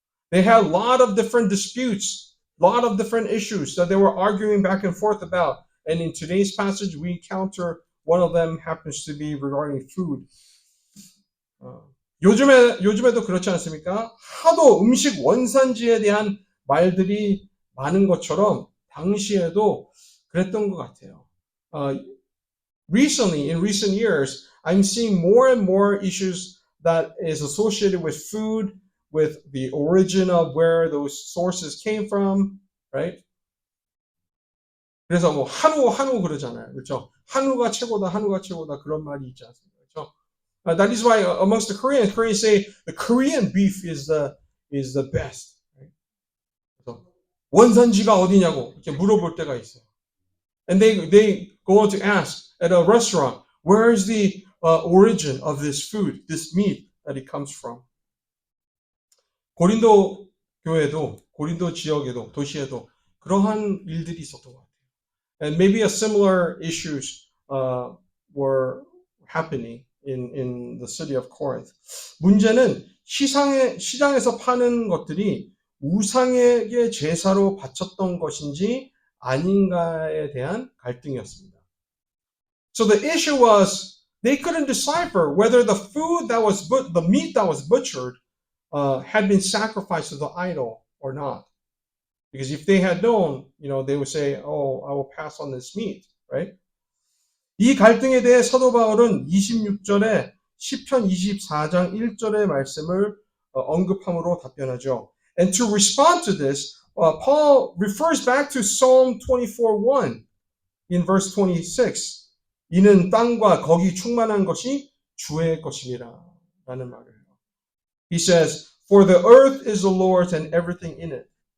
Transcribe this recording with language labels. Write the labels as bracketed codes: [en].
[en] They had a lot of different disputes, a lot of different issues that they were arguing back and forth about. And in today's passage, we encounter one of them happens to be regarding food. [ko] 요즘에도 그렇지 않습니까? 하도 음식 원산지에 대한 말들이 많은 것처럼 당시에도 그랬던 것 같아요. [en] Recently, in recent years, I'm seeing more and more issues that is associated with food, with the origin of where those sources came from, right? [ko] 그래서 뭐 한우 그러잖아요. 그렇죠? 한우가 최고다 그런 말이 있지 않습니까? 그렇죠? [en] That is why amongst the Koreans say the Korean beef is the best. Right? [ko] 그래서 원산지가 어디냐고 이렇게 물어볼 때가 있어요. [en] And they go on to ask at a restaurant, where is the origin of this food, this meat that it comes from? [ko] 고린도 교회도, 고린도 지역에도, 도시에도 그러한 일들이 있었던 것 같아요. [en] And maybe a similar issues were happening in the city of Corinth. [ko] 문제는 시장에서 파는 것들이 우상에게 제사로 바쳤던 것인지 아닌가에 대한 갈등이었습니다. [en] So the issue was they couldn't decipher whether the food that was the meat that was butchered had been sacrificed to the idol or not. Because if they had known, they would say, "Oh, I will pass on this meat," right? [ko] 이 갈등에 대해 사도 바울은 26절에 시편 24장 1절의 말씀을 언급함으로 답변하죠. [en] And to respond to this, Paul refers back to Psalm 24:1 in verse 26. [ko] 이는 땅과 거기 충만한 것이 주의 것이니라 라는 말을 해요. [en] He says, "For the earth is the Lord's and everything in it."